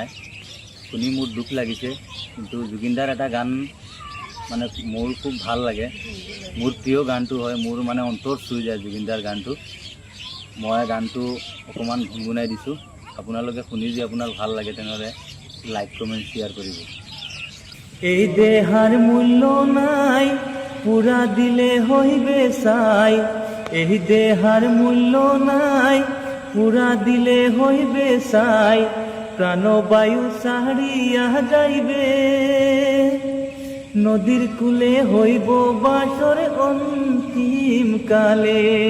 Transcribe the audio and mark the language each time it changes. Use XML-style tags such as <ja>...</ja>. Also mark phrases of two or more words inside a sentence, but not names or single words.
<as>শুনি মোৰ দুখ লাগিছে, কিন্তু জুবিন দাৰ এটা গান মানে মোৰ খুব ভাল লাগে, মোৰ প্ৰিয় গানটো হয়, মোৰ মানে অন্তৰ চুই যায় জুবিন দাৰ গানটো। মই গানটো অকণমান গুণগুণাই দিছোঁ, আপোনালোকে শুনি যদি আপোনাৰ ভাল লাগে তেনেহ'লে</as> <en>like comment share</en> <as>কৰিব।</as> <bn>এই দেহার মূল্য নাই, পুরা দিলে হইবে চাই। এই দেহার মূল্য নাই, পুরা দিলে হইবে চাই। প্রাণবায়ু ছাড়িয়া যাইবে, নদীর কূলে হইব বাসর অন্তিম কালে।</bn>